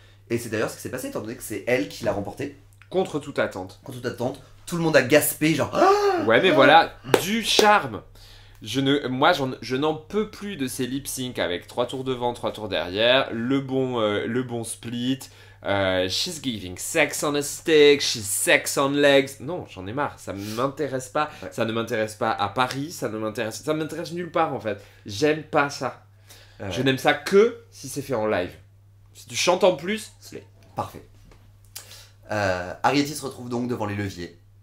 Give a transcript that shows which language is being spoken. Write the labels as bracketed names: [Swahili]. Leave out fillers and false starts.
[French] Et c'est d'ailleurs ce qui s'est passé, étant donné que c'est elle qui l'a remporté. Contre toute attente. Contre toute attente, tout le monde a gaspé, genre. Ah Ouais, mais voilà, du charme. Je n'en peux plus de ces lip sync avec 3 tours devant, 3 tours derrière, le bon split. [English] She's giving sex on a stick, she's sex on legs. [French] Non, j'en ai marre, ça ne m'intéresse pas. Ouais. Ça ne m'intéresse pas à Paris, ça m'intéresse nulle part en fait. J'aime pas ça. Je n'aime ça que si c'est fait en live. Si tu chantes en plus, slay. Parfait. Arietti se retrouve donc devant les leviers.